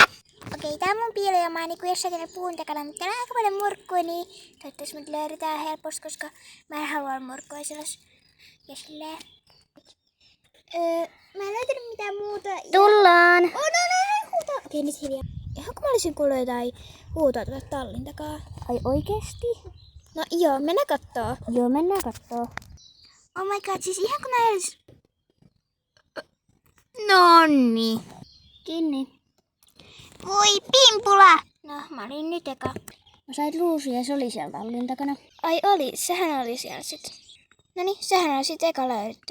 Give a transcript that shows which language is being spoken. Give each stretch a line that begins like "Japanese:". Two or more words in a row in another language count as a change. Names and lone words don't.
Finnish: Okei, tää on mun piilo ja mä oon niinku jossakin puun takana, mutta täällä on aika paljon murkkua, niin toivottavasti mut löydetään helposti, koska mä en halua murkkua sellaista. Ja silleen. Mä en löytänyt mitään muuta. Tullaan! Huutaa. Okei, nyt hiljaa. Ihan kun mä olisin kuullut jotain huutoa tuolta tallin takaa. Ai oikeesti? No joo, mennään kattoo. Joo, mennään kattoo.
English: Oh my god,
Finnish: siis ihan kun mä edes... Nonni. Kiinni. Voi pimpula! No, mä olin nyt eka. Mä sait ruusuja ja se oli siellä tallin takana. Ai oli, sehän oli siellä sit. Noniin, sehän on sit eka löydetty.